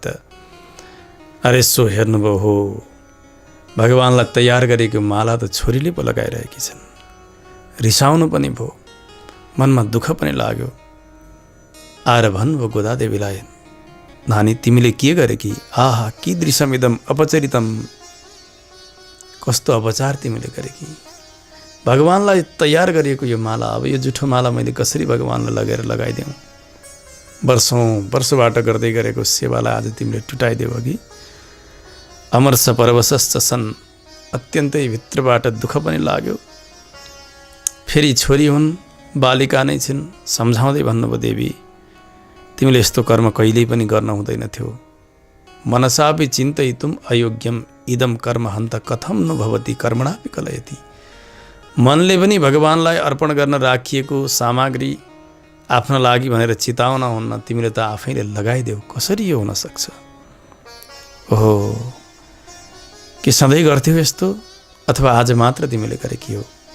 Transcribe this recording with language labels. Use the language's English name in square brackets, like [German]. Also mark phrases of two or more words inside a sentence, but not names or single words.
[Nepali] अरे यसो हेर्नुभयो, हो भगवानलाई तयार गरेको माला त छोरीले पो लगाइरहेकी छन्। रिसाउनु पनि भयो, मनमा दुःख पनि लाग्यो। आएर भन्नुभयो गोदादेवीलाई, नानी तिमीले के गरे कि, आहा [Sanskrit] कीदृशम इदम अपचरितम, [Nepali] कस्तो अपचार तिमीले गरे कि, भगवानलाई तयार गरिएको यो माला, अब यो जुठो माला मैले कसरी भगवानलाई लगेर लगाइदेऊ, वर्षबाट गर्दै गरेको सेवालाई आज तिमीले टुटाइदेऊ कि। [Sanskrit] अमर्ष परवशश्च सन्, [Nepali] अत्यन्तै भित्रबाट दुःख पनि लाग्यो। फेरि छोरी हुन्, बालिका नै छिन्, सम्झाउँदै भन्नुभयो देवी तिमीले यस्तो कर्म कहिल्यै पनि गर्न हुँदैन थियो। [Sanskrit] मनसापि चिन्तयितुम् अयोग्यम इदम कर्म हन्त कथम न भवति कर्मणापि कलयति। [Nepali] मनले पनि भगवानलाई अर्पण गर्न राखिएको सामग्री आफ्नो लागि भनेर चिताउन हुन्न, तिमीले त आफैले लगाइदेऊ, कसरी यो हुन सक्छ। ओहो, के सधैँ गर्थ्यौ यस्तो, अथवा आज मात्र तिमीले गरेकी हो।